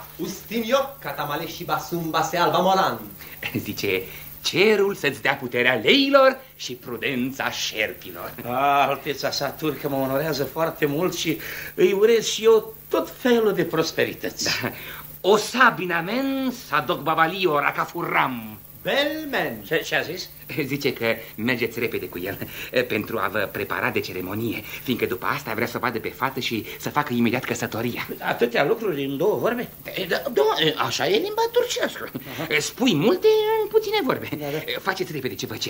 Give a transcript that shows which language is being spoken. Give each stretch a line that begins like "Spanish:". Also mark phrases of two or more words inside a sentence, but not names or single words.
Romanian: Ustin eu, catamale și basum base alba moran. Zice, cerul să-ți dea puterea leilor și prudența șerpilor. Alteța sa turcă mă onorează foarte mult și îi urez și eu tot felul de prosperități. Da. O sabinamen sa doc babalio racafurram. Belmen. Ce a zis? Zice că mergeți repede cu el pentru a vă prepara de ceremonie, fiindcă după asta vrea să vadă pe fată și să facă imediat căsătoria. Atâtea lucruri în două vorbe? Da, așa e limba turcească. Spui multe în puține vorbe. Faceți repede ce vă cere.